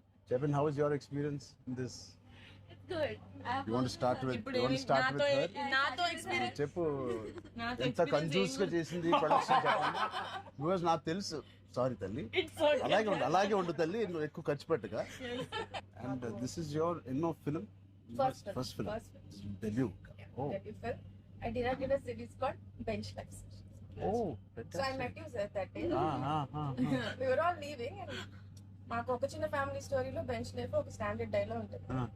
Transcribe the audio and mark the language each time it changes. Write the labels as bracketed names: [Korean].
[Telugu] చెప్పండి, [English] How is your experience in this? Good. You want to start with her? [Telugu] నాతో experience చెప్పు, ఎంత confuse గా చేసింది ప్రొడక్షన్ చెప్పండి. బికాజ్ నాకు తెలుసు. సారీ తల్లి, అలాగే ఉండు తల్లి, నువ్వు ఎక్కువ ఖర్చు పెట్టగా. [English] And this is your ఎన్నో film? First film, debut. Oh, Debut film. I directed a series called Bench Life. oh, So I met you sir that day. ah. We were all leaving and [Telugu] మాకు ఒక చిన్న family స్టోరీలో bench life ఒక standard dialogue ఉంటుంది.